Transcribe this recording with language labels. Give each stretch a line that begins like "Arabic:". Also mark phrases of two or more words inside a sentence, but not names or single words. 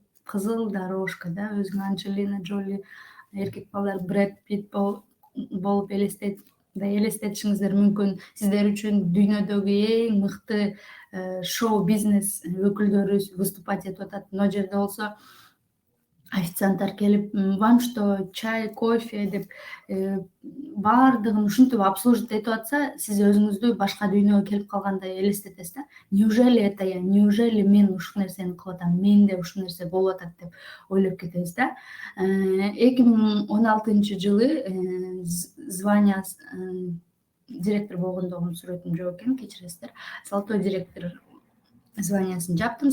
Kyrgyz: Кызыл дорожка да, өзүң Анджелина Джоли, эркек балдар Брэд Питт болуп элестетишиңиздер мүмкүн. Сиздер үчүн дүйнөдөгү эң мыкты шоу-бизнес өкүлдөрү выступать этип атат. Мына жерде болсо официанттар келип,
Russian: вам что, чай, кофе
Kyrgyz: деп баардыгын ушинтип обслужить этип атса, сиз өзүңүздү башка дүйнөгө келип калгандай элестетесиз да.
Russian: Неужели это я?
Kyrgyz: Неужели мен ушул нерсени кылып атам? Менде ушул нерсе болуп атат деп ойлоп кетебиз да. 2016-жылы звания директор болгондогум сүрөтүм жок экен, кечиресиздер.
Russian: Золотой директор
Kyrgyz: званиясын жаптым.